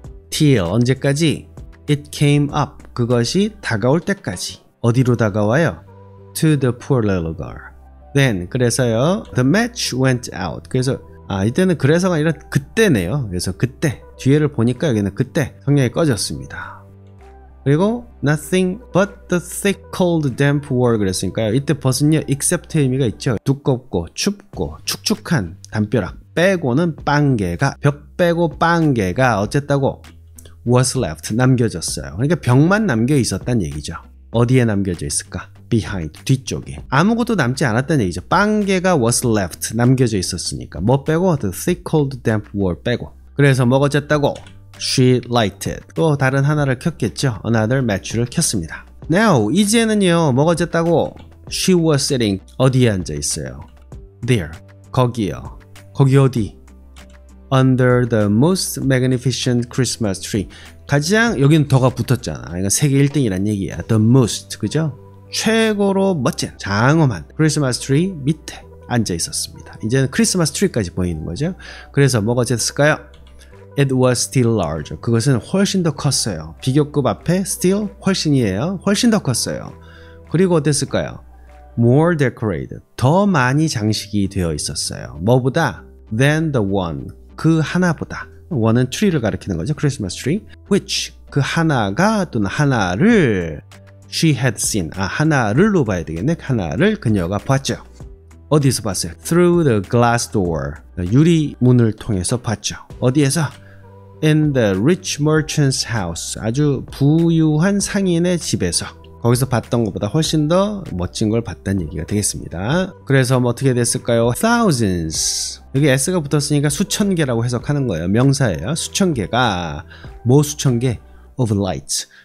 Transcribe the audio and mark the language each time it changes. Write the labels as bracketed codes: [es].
[ko] Till 언제까지? [en] It came up. [ko] 그것이 다가올 때까지. 어디로 다가와요? [en] To the poor little girl. Then [ko] 그래서요. [en] The match went out. [ko] 그래서 이때는 그래서가 아니라 그때네요. 그래서 그때 뒤에를 보니까 여기는 그때 성냥이 꺼졌습니다. 그리고 [en] nothing but the thick cold damp wall [ko] 그랬으니까요. 이때 but은요 except의 의미가 있죠. 두껍고 춥고 축축한 담벼락 빼고는 빵개가 벽 빼고 빵개가 어쨌다고 [en] was left [ko] 남겨졌어요. 그러니까 벽만 남겨 있었단 얘기죠. 어디에 남겨져 있을까? behind 뒤쪽에 아무것도 남지 않았다는 얘기죠. 빵개가 was left 남겨져 있었으니까 뭐 빼고 the thick cold damp wall 빼고 그래서 뭐가 어쨌다고 [en] she lighted [ko] 또 다른 하나를 켰겠죠. [en] another match [ko] 를 켰습니다. Now 이제는요 뭐가 어쨌다고 [en] she was sitting [ko] 어디에 앉아 있어요? there 거기요. 거기 어디? [en] under the most magnificent Christmas tree [ko] 가장 여기는 더가 붙었잖아. 그러니까 세계 1등이란 얘기야. [en] the most 그죠? [ko] 최고로 멋진 장엄한 크리스마스 트리 밑에 앉아 있었습니다. 이제는 크리스마스 트리까지 보이는 거죠. 그래서 뭐가 어쨌을까요? [en] It was still larger. [ko] 그것은 훨씬 더 컸어요. 비교급 앞에 still 훨씬이에요. 훨씬 더 컸어요. 그리고 어땠을까요? [en] More decorated. [ko] 더 많이 장식이 되어 있었어요. [en] 뭐보다? Than the one. [ko] 그 하나보다. one은 tree를 가리키는 거죠. 크리스마스 트리. Which. 그 하나가 또는 하나를 [en] she had seen. [ko] 하나를로 봐야 되겠네. 하나를 그녀가 봤죠. 어디서 봤어요? [en] Through the glass door. [ko] 유리문을 통해서 봤죠. 어디에서? [en] In the rich merchant's house. [ko] 아주 부유한 상인의 집에서. 거기서 봤던 것보다 훨씬 더 멋진 걸 봤다는 얘기가 되겠습니다. 그래서 뭐 어떻게 됐을까요? [en] Thousands. [ko] 여기 s가 붙었으니까 수천 개라고 해석하는 거예요. 명사예요. 수천 개가 뭐 수천 개? [en] Of lights.